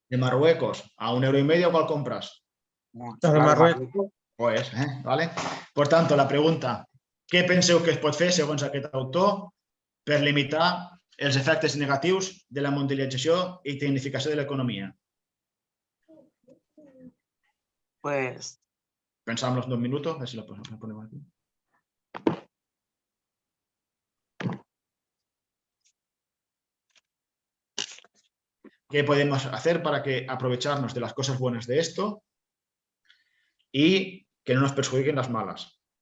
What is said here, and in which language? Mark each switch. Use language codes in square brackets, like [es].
[es] De Marruecos a 1,5 €, ¿cuál compras? Las de Marruecos. Pues, ¿vale? [ca] Per tant, la pregunta, què penseu que es pot fer, segons aquest autor, per limitar els efectes negatius de la mundialització i tecnificació de l'economia? [es] Pues Pensamos 2 minutos, a ver si lo ponemos aquí. ¿Qué podemos hacer para que aprovecharnos de las cosas buenas de esto y que no nos perjudiquen las malas?